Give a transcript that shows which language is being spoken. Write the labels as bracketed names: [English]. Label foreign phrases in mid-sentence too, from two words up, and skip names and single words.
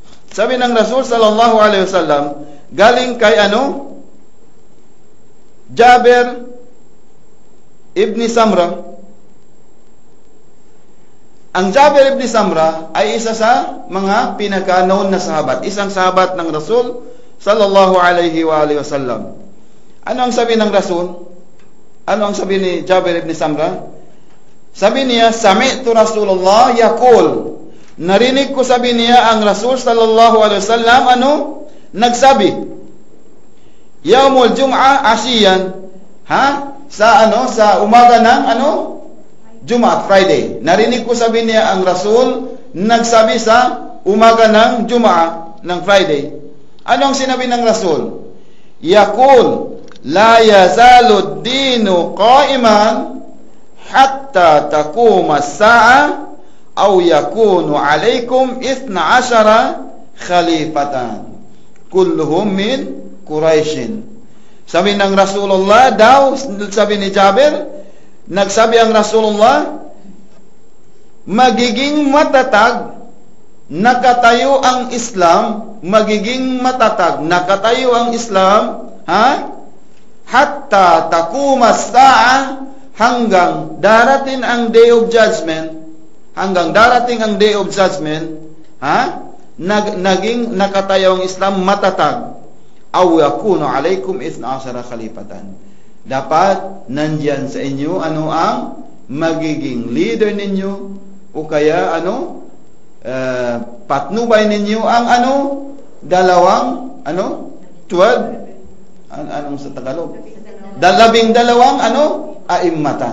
[Filipino] Sabi ng Rasul [Arabic] صلى الله عليه وسلم, [Filipino] galing kay Jabir ibn Samra. Ang Jabir ibn Samra ay isa sa mga pinaka-known na sahabat, isang sahabat ng Rasul [Arabic] صلى الله عليه وسلم. [Filipino] Ano ang sabi ng Rasul? Ano ang sabi ni Jabir ibn Samra? Sabi niya, [Arabic] سمعت رسول الله يقول. [Filipino] Narinig ko, sabi niya, ang Rasul [Arabic] صلى الله عليه وسلم [Filipino] nagsabi, [Arabic] يوم الجمعة عشية, [Filipino] sa umaga ng Jumat, Friday. Narinig ko, sabi niya, ang Rasul nagsabi sa umaga ng Jum'ah, ng Friday. Ano ang sinabi ng Rasul? [Arabic] يقول لا يزال الدين قائما حتى تقوم الساعة أو يكون عليكم 12 خليفة كلهم من قريش. [Filipino] Sabi ng Rasulullah daw, sabi ni Jabir, nagsabi ang Rasulullah, magiging matatag, nakatayo ang Islam, magiging matatag, nakatayo ang Islam, [Arabic] حتى تقوم الساعة, [Filipino] hanggang darating ang [English] Day of Judgment, [Filipino] naging nakatayo ang Islam matatag. [Arabic] أو يكون عليكم 12 خليفة. [Filipino] Dapat nandiyan sa inyo ang magiging leader ninyo, o kaya patnubay ninyo ang dalawang 12, anong sa Tagalog? 12 aimmatan.